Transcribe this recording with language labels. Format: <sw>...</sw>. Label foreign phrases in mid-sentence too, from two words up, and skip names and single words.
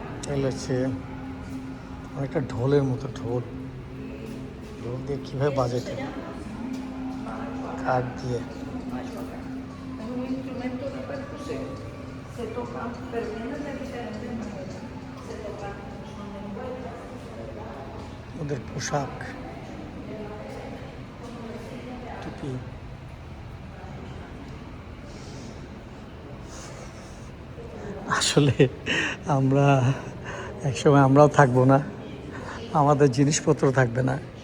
<bn>এগুলো হচ্ছে অনেকটা ঢোলের মতো, ঢোল দিয়ে কীভাবে বাজাইতে, কাঠ দিয়ে।</bn> <es>Es un instrumento de percusión. Se toca, pero viene de diferentes maneras. Se toca con son de cuerda.</es> <bn>ওদের পোশাক, টুপি, আসলে আমরা একসময় আমরাও থাকবো না, আমাদের জিনিসপত্র থাকবে না।</bn>